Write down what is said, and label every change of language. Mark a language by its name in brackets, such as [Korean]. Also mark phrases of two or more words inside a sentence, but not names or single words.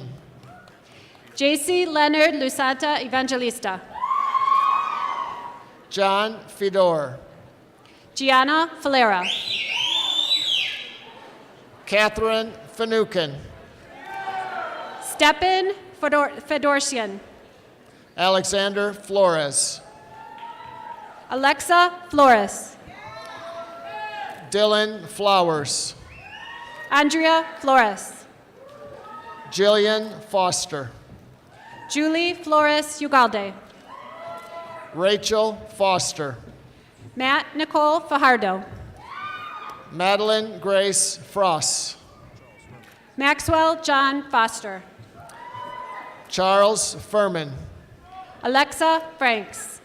[English] JC Leonard Lusata Evangelista. John Fedor. Gianna Falera. Catherine Finucane. Stepan Fedorsian. Alexander Flores. Alexa Flores. Dylan Flowers. Andrea Flores. Jillian Foster. Julie Flores Ugalde. Rachel Foster. Matt Nicole Fajardo. Madeline Grace Frost. Maxwell John Foster. Charles Furman. Alexa Franks.